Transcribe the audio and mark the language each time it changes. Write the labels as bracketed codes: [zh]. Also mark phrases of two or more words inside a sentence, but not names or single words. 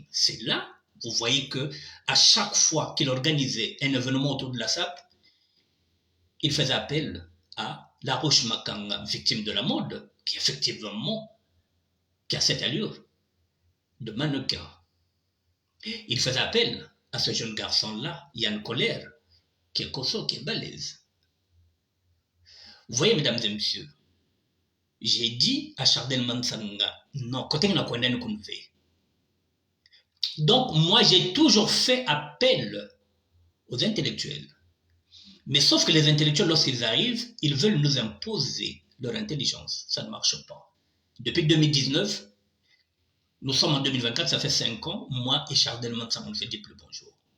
[fr] C'est là, vous voyez que à chaque fois qu'il organisait un événement autour de la SAP, il faisait appel à la Roche Makanga, victime de la mode, qui effectivement qui a cette allure de mannequin. Il faisait appel à ce jeune garçon-là, Yann Colère, qui est costaud, qui est balèze. Vous voyez, mesdames et messieurs, j'ai dit à Chardel Mansanga, non, côté [ln] na kwenda ne kunve. [fr] Donc, moi, j'ai toujours fait appel aux intellectuels. Mais sauf que les intellectuels, lorsqu'ils arrivent, ils veulent nous imposer leur intelligence. Ça ne marche pas. Depuis 2019, nous sommes en 2024, ça fait 5 ans, moi et Chardel Mansanga, on ne se dit plus bonjour.